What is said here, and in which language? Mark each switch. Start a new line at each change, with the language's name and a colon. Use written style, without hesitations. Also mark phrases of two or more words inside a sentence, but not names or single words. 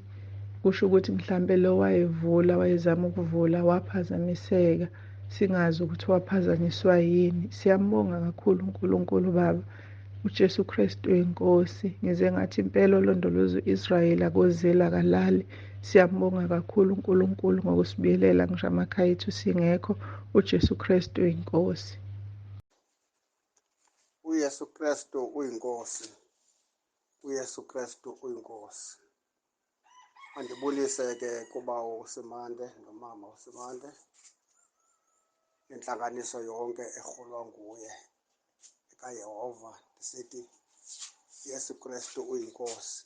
Zulu: Kusho ukuthi mhlambe lo wayezama ukuvula waphazamiseka, singazi ukuthi waphazanyiswa yini. Siyambonga kakhulu uNkulunkulu baba, uJesu Kristu inkosi. Ngize ngathi impela olondoloza u-Israyeli akozeli akalali. Siyambonga kakhulu uNkulunkulu ngokusibiyelela ngisho amakhaya ethu singekho. uJesu Kristu inkosi. uYesu Kristu uyinkosi, uYesu Kristu uyinkosi.
Xhosa: Andibulise-ke kuba uSimande nomama uSimande, inhlanganiso yonke erholwa nguye kaYehova, ndisithi uYesu Kristu uyinkosi.